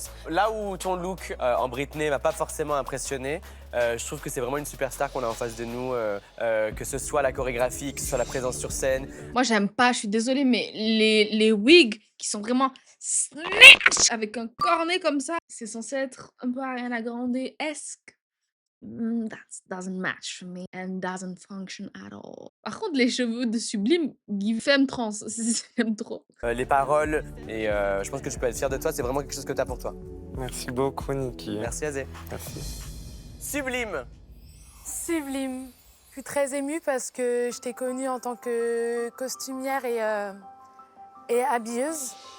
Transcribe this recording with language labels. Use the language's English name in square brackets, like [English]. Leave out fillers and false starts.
[French] Là où ton look en Britney m'a pas forcément impressionné, je trouve que c'est vraiment une superstar qu'on a en face de nous, que ce soit la chorégraphie, que ce soit la présence sur scène. Moi, j'aime pas, je suis désolée, mais les wigs qui sont vraiment snatch avec un cornet comme ça, c'est censé être un peu Ariana Grande-esque. [English] That doesn't match for me and doesn't function at all. [French] Par contre, les cheveux de Sublime, give femme trans, j'aime trop. Les paroles, et je pense que tu peux être fier de toi, c'est vraiment quelque chose que tu as pour toi. Merci beaucoup, Niki. Merci, Azé. Merci. Sublime. Sublime. Je suis très émue parce que je t'ai connue en tant que costumière et habilleuse.